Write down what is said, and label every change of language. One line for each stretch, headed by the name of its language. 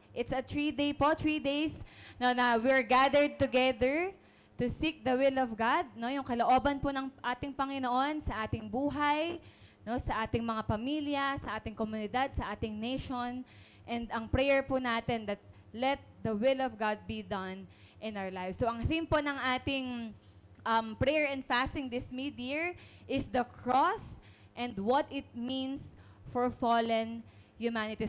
English: It's a 3-day po, 3 days na we're gathered together to seek the will of God, no?
Filipino: Yung kalooban po ng ating Panginoon sa ating buhay, no, sa ating mga pamilya, sa ating komunidad, sa ating nation.
English: And
Filipino: ang prayer po natin
English: that let the will of God be done in our lives. So
Filipino: ang theme po ng ating
English: prayer and fasting this mid-year is the cross and what it means for fallen humanity.